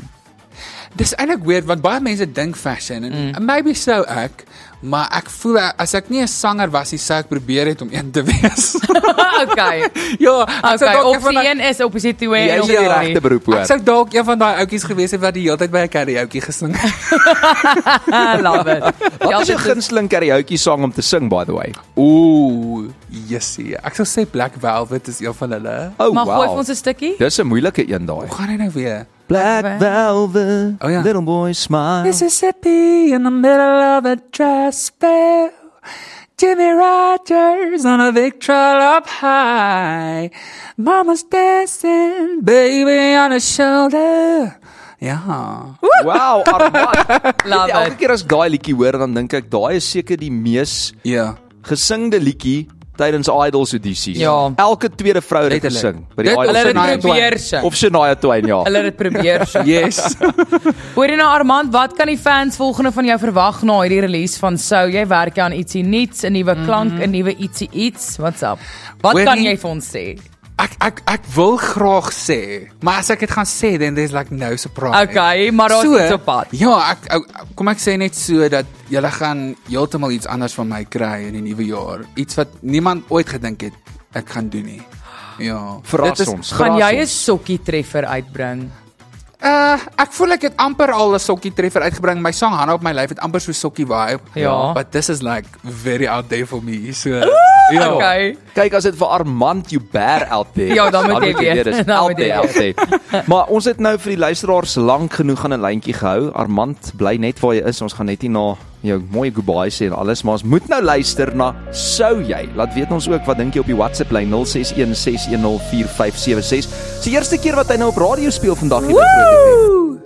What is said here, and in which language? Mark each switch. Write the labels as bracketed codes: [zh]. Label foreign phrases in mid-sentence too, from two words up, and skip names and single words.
[af] Dis eintlik weird, want baie mense dink fashion, en maybe sou ek, maar ek voel, as ek nie 'n sanger was nie, sou ek probeer het om een te wees. Okay. Ja, ek sou Okay, dalk opsie 1 is opsie 2 Jy en is die opsie regte 3. beroep hoor. Ek sou dalk een van daai ouetjies gewees het wat die hele tyd by 'n karaoke gesing het. [en] Love it. [af] Wat is jou gunsteling karaoke song om te sing, [en] by the way? [af] Ooh, jessie. Ek sou sê Black Velvet is een van hulle. Oh, Maar gooi vir wow. ons 'n stukkie. Dis 'n moeilike een daai. Hoe gaan hy nou weer? Black Velvet, Oh, ja. [en] little boy smile. Mississippi in the middle of a dry spell. Jimmy Rogers on a Victrola up high. Mama's dancing, baby on her shoulder. [af] Ja. Wow, Armand. Love Elke it. keer as ek daai liedjie hoor, dan dink ek daai is seker die mees Ja. gesingde liedjie tydens Idols audisies. Ja. Elke tweede vrou het dit Letterlik. gesing by die Dit- Idols. Hulle het Shania dit probeer sing. Of Shania Twain, ja. Hulle het dit probeer sing. Yes. Hoor jy nou Armand, wat kan die fans volgende van jou verwag na hierdie release van Sou? Jy werk aan ietsie nuuts, 'n nuwe klank, 'n nuwe ietsie iets. [en] What's up? [af] Wat Hoorie, kan jy vir ons sê? Ek wil graag sê, maar as ek dit gaan sê, [en] then there's like no surprise. [af] Okay, maar daar's iets op pad. Ja, kom ek sê net so dat julle gaan heeltemal iets anders van my kry in die nuwe jaar. Iets wat niemand ooit gedink het ek gaan doen nie. Ja. Verras Dit is- ons. Gaan verras jy 'n ons. sokkie treffer uitbring? Ek voel ek het amper al 'n sokkie treffer uitgebring. My song Hande op my lyf het amper so sokkie vibe. Ja. [en] But this is like very out there for me. [af] So ja. Okay. Kyk, as dit vir Armand Joubert [en] out there. [af] Ja, dan moet jy weet. Dis Dan out moet jy [en] there, out there. [af] Maar ons het nou vir die luisteraars lank genoeg aan 'n lyntjie gehou. Armand, bly net waar jy is. Ons gaan net nie na jou mooi goodbye sê en alles, maar ons moet nou luister na Sou jy. Laat weet ons ook wat dink jy op die WhatsApp lyn 0616104576. Dis die eerste keer wat hy nou op radio speel vandag hier by Groot FM.